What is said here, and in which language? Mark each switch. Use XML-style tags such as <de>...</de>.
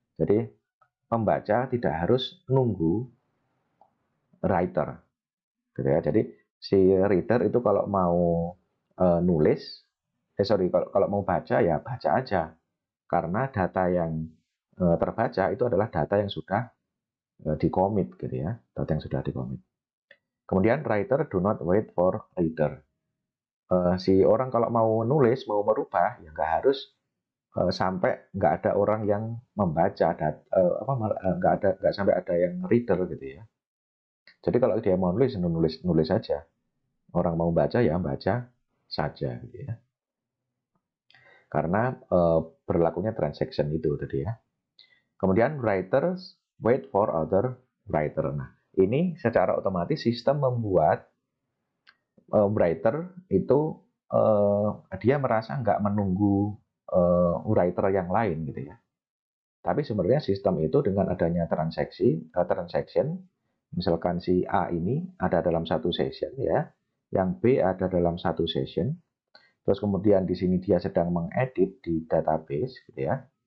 <id>Jadi pembaca tidak harus nunggu writer, gitu ya. Jadi si reader itu kalau mau kalau mau baca ya baca aja, karena data yang terbaca itu adalah data yang sudah di-commit, gitu ya, data yang sudah di-commit.</id> <en>Kemudian writer do not wait for reader.</en> <id>Si orang kalau mau nulis, mau merubah, ya nggak harus sampai nggak ada orang yang membaca, nggak sampai ada yang reader gitu ya. Jadi kalau dia mau nulis saja. Orang mau baca ya baca saja gitu ya. Karena berlakunya transaction itu tadi ya.</id> <en>Kemudian writers wait for other writer.</en> <id>Nah, ini secara otomatis sistem membuat writer itu dia merasa nggak menunggu writer yang lain gitu ya. Tapi sebenarnya sistem itu dengan adanya transaction, misalkan si A ini ada dalam satu session ya, yang B ada dalam satu session, terus kemudian di sini dia sedang mengedit di database gitu ya.</id>